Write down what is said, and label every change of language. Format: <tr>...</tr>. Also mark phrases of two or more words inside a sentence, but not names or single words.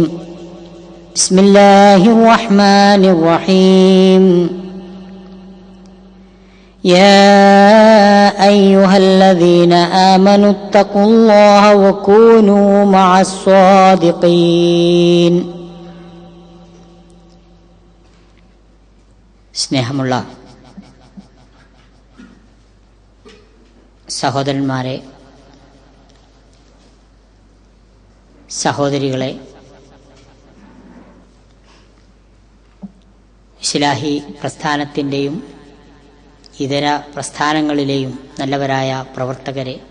<ar>بسم الله الرحمن الرحيم. يا أيها الذين آمنوا اتقوا الله وكونوا مع الصادقين.</ar> <ml>സ്നേഹമുള്ള സഹോദരന്മാരെ, സഹോദരികളെ, ഇസ്ലാഹി പ്രസ്ഥാനത്തിൻ്റെയും ഇതര പ്രസ്ഥാനങ്ങളിലെയും നല്ലവരായ പ്രവർത്തകരെ,</ml>